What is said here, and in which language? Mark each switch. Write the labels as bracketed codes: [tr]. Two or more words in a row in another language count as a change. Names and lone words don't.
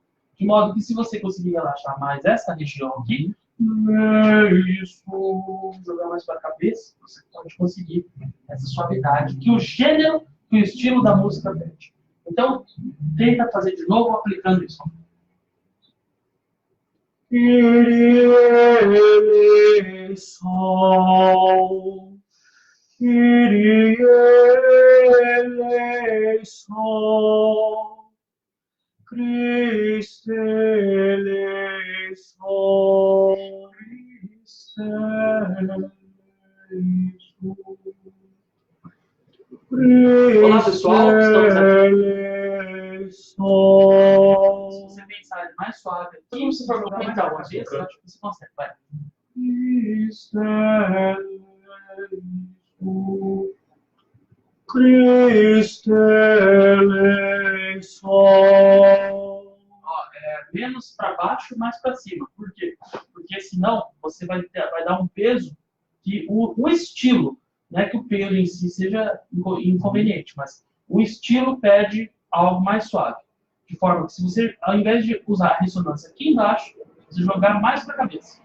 [pt] De modo que, se você conseguir relaxar mais essa região aqui, jogar mais para a cabeça, você pode conseguir essa suavidade que o gênero, que o estilo da música pede. Então, tenta fazer de novo aplicando isso. [el] Κύριε ελέησον, Κύριε ελέησον, Χριστέ ελέησον, Χριστέ ελέησον. [pt] Olá, pessoal, estamos aqui. Se você pensar mais suave aqui, você for jogar mais a cabeça, eu acho que você consegue, vai. [el] Χριστέ ελέησον. [pt] Menos para baixo, mais para cima. Por quê? Porque senão você vai dar um peso que o estilo, não é que o peso em si seja inconveniente, mas o estilo pede algo mais suave. De forma que se você, ao invés de usar a ressonância aqui embaixo, você jogar mais para a cabeça.